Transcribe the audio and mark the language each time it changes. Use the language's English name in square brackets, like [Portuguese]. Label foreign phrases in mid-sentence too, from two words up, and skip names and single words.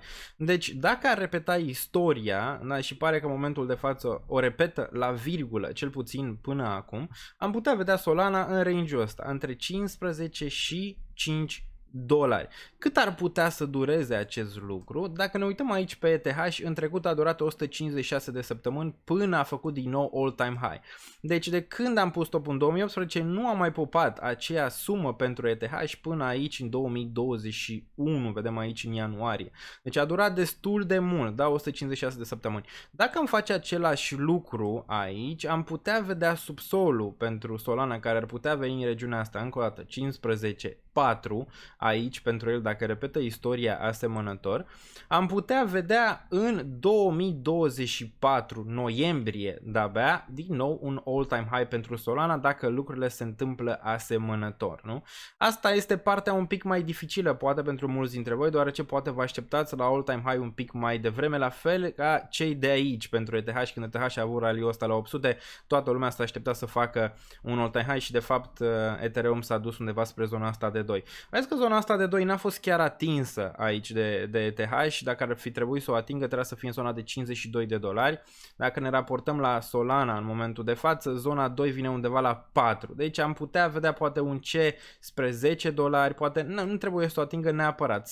[Romanian] Deci, dacă ar repeta istoria, da, și pare că în momentul de față o repetă la virgulă, cel puțin până acum, am putea vedea Solana în range-ul ăsta, între 15 și 5 dolari. Cât ar putea să dureze acest lucru? Dacă ne uităm aici pe ETH, în trecut a durat 156 de săptămâni până a făcut din nou [English] all-time high. [Romanian] Deci de când am pus top în 2018 nu a mai popat aceea sumă pentru ETH până aici în 2021, vedem aici în ianuarie. Deci a durat destul de mult, da, 156 de săptămâni. Dacă am face același lucru aici, am putea vedea subsolul pentru Solana care ar putea veni în regiunea asta, încă o dată, 15,4 aici pentru el dacă repetă istoria asemănător. Am putea vedea în 2024 noiembrie de-abia din nou un [English] all-time high [Romanian] pentru Solana dacă lucrurile se întâmplă asemănător, nu? Asta este partea un pic mai dificilă poate pentru mulți dintre voi, deoarece poate vă așteptați la [English] all-time high [Romanian] un pic mai devreme, la fel ca cei de aici pentru ETH. Când ETH a avut rally-ul ăsta la 800, toată lumea s-a așteptat să facă un [English] all-time high [Romanian] și de fapt Ethereum s-a dus undeva spre zona asta de 2. Vezi că zona asta de 2 n-a fost chiar atinsă aici de ETH și dacă ar fi trebuit să o atingă trebuia să fie în zona de 52 de dolari. Dacă ne raportăm la Solana în momentul de față, zona 2 vine undeva la 4. Deci am putea vedea poate un C spre 10 dolari, poate nu trebuie să o atingă neapărat.